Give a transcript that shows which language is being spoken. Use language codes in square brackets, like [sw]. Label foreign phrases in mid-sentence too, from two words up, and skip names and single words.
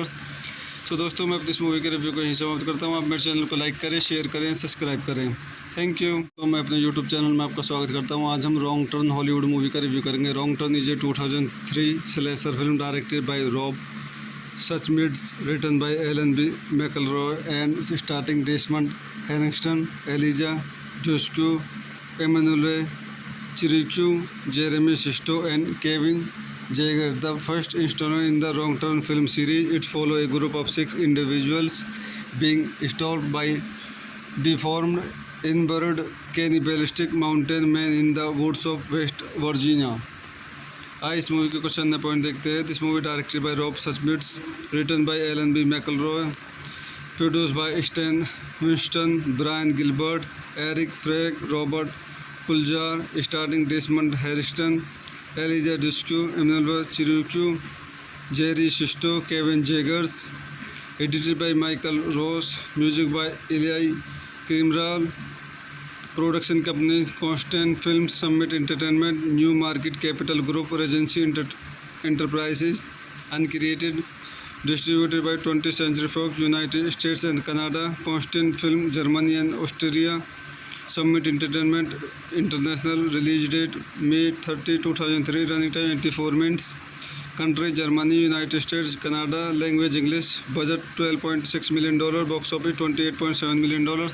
[hi] तो दोस्तों मैं अपनी इस मूवी के रिव्यू को यहीं समाप्त करता हूँ। आप मेरे चैनल को लाइक करें, शेयर करें, सब्सक्राइब करें। [en] Thank you. [hi] तो मैं अपने यूट्यूब चैनल में आपका स्वागत करता हूँ। आज हम रॉन्ग टर्न हॉलीवुड मूवी का रिव्यू करेंगे। [en] Wrong Turn is a 2003 slasher film directed by Rob Schmidt, written by Alan B. McElroy and starring Desmond Harrington, Eliza Dushku, Emmanuelle Chriqui, Jeremy Sisto and Kevin Jaeger. The first installment in the Wrong Turn film series, it follows a group of 6 individuals being stalked by deformed, inbred, cannibalistic mountain men in the woods of West Virginia. [hi] आइए इस मूवी के क्वेश्चन ने पॉइंट देखते हैं। [en] This movie directed by Rob Schmidt, written by Alan B. McElroy, produced by Stan Winston, Brian Gilbert, Eric Feig, Robert Kulzer, starring Desmond Harrington, Eliza Dushku, Emmanuelle Chriqui, Jerry Sisto, Kevin Zegers, edited by Michael Ross, music by Elia Cmiral, production company Constantin Film, Summit Entertainment, New Market Capital Group, Regency Enterprises, Uncreated, distributed by 20th Century Fox, United States and Canada, Constantin Film, Germany and Austria, Summit Entertainment International, release date May 30, 2003, running time 84 minutes, country Germany, United States, Canada, language English, budget $12.6 million, box office $28.7 million.